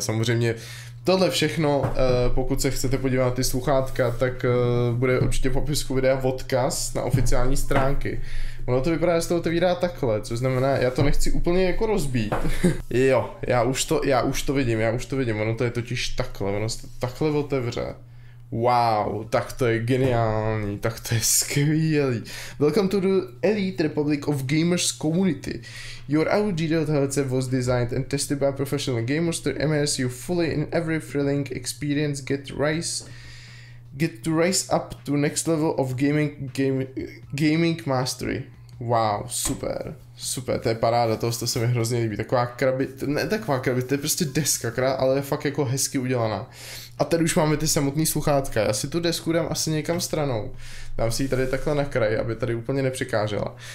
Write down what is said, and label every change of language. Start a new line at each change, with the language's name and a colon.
Czech: Samozřejmě tohle všechno, pokud se chcete podívat na ty sluchátka, tak bude určitě v popisku videa odkaz na oficiální stránky. Ono to vypadá, že se to otevírá takhle, což znamená, já to nechci úplně jako rozbít. Jo, já už to vidím, ono to je totiž takhle, ono se to takhle otevře. Wow, tak to je geniální, tak to je skvělý.
English: Welcome to the Elite Republic of Gamers community. Your audio headset was designed and tested by professional gamers to immerse you fully in every thrilling experience. Get to rise up to next level of gaming mastery.
Czech: Wow, super, to je paráda, to se mi hrozně líbí, taková krabice, to je prostě deska, ale je fakt jako hezky udělaná. A tady už máme ty samotný sluchátka, já si tu desku dám asi někam stranou, dám si ji tady takhle na kraj, aby tady úplně nepřekážela.